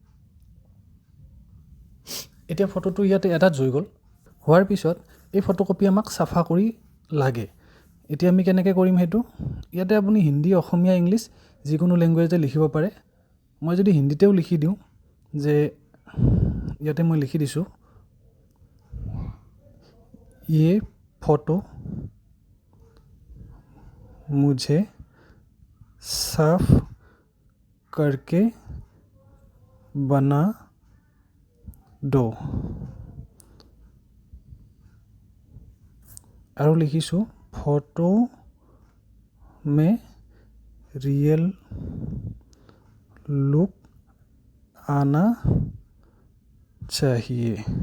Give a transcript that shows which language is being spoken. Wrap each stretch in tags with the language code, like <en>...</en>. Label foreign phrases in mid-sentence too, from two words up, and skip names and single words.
<as>এতিয়া ফটোটো ইয়াতে এটাচ হৈ গ'ল। হোৱাৰ পিছত এই ফটোকপি আমাক চাফা কৰি লাগে। এতিয়া আমি কেনেকৈ কৰিম সেইটো? ইয়াতে আপুনি হিন্দী, অসমীয়া, ইংলিছ যিকোনো লেংগুৱেজে লিখিব পাৰে। মই যদি হিন্দীতেও লিখি দিওঁ, যে ইয়াতে মই লিখি দিছোঁ,</as> <hi>ये फोटो मुझे साफ करके बना दो,</hi> <as>আৰু লিখিছোঁ</as> <hi>फोटो में रियल लुक आना चाहिए।</hi>